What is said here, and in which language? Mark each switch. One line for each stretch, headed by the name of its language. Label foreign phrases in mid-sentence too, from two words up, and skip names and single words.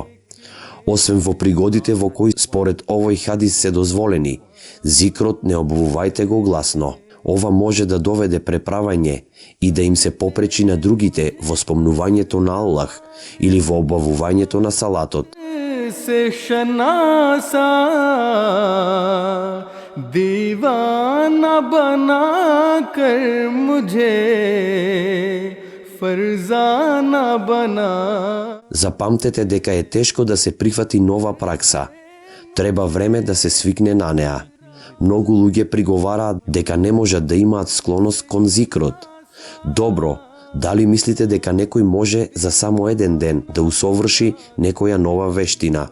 Macedonian: Освен во пригодите во кои според овој хадис се дозволени, зикрот не обвувајте го гласно. Ова може да доведе преправање и да им се попречи на другите во спомнувањето на Аллах или во обавувањето на салатот.
Urdu: سے شناسا دیوانہ بنا کر مجھے فرزانہ بنا.
Macedonian: Запамтете дека е тешко да се прифати нова пракса. Треба време да се свикне на неа. Многу луѓе приговараат дека не можат да имаат склоност кон зикрот. Добро, дали мислите дека некој може за само еден ден да усоврши некоја нова вештина?